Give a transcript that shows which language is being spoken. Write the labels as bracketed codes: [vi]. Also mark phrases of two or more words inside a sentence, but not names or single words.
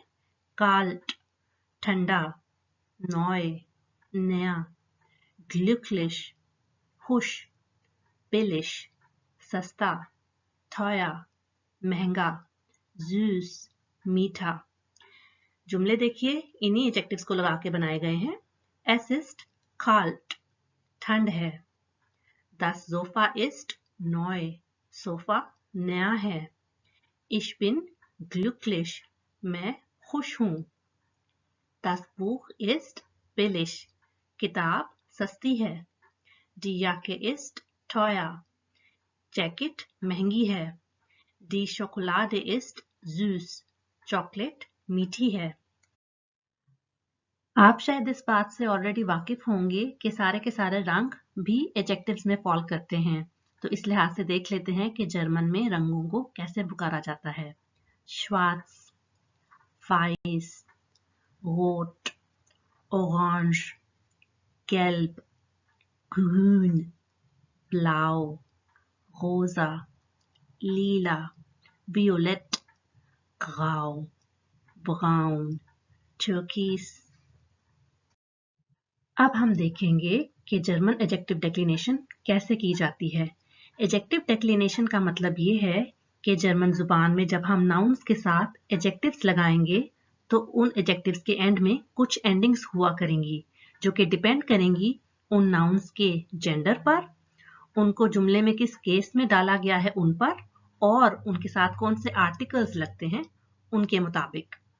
[hi] काल्ट ठंडा, नॉय नया, ग्लुकलिश खुश, बिलिश सस्ता, थोया महंगा, जूस मीठा। जुमले देखिए, इन्हीं एडजेक्टिव्स को लगा के बनाए गए हैं। [de] Es ist kalt [hi] ठंड है। [de] Das Sofa ist neu [hi] सोफा नया है। [de] Ich bin glücklich [hi] मैं खुश हूँ। [de] Das Buch ist billig [hi] किताब सस्ती है। [de] Die Jacke ist teuer [hi] जैकेट महंगी है। [de] Die Schokolade ist süß [hi] चॉकलेट मीठी है। आप शायद इस बात से ऑलरेडी वाकिफ होंगे कि सारे के सारे रंग भी एडजेक्टिव्स में फॉल करते हैं, तो इस लिहाज से देख लेते हैं कि जर्मन में रंगों को कैसे पुकारा जाता है। [de] schwarz, weiß, rot, orange, gelb, grün, blau, rosa, lila, violett, grau, braun, türkis। [hi] अब हम देखेंगे कि [en] German adjective declension [hi] कैसे की जाती है। [en] adjective declension [hi] का मतलब ये है कि जर्मन जुबान में जब हम नाउन्स के साथ एडजेक्टिव्स लगाएंगे तो उन एडजेक्टिव्स के एंड में कुछ एंडिंग्स हुआ करेंगी जो कि डिपेंड करेंगी उन नाउन्स के जेंडर पर, उनको जुमले में किस केस में डाला गया है उन पर, और उनके साथ कौन से आर्टिकल्स लगते हैं उनके मुताबिक।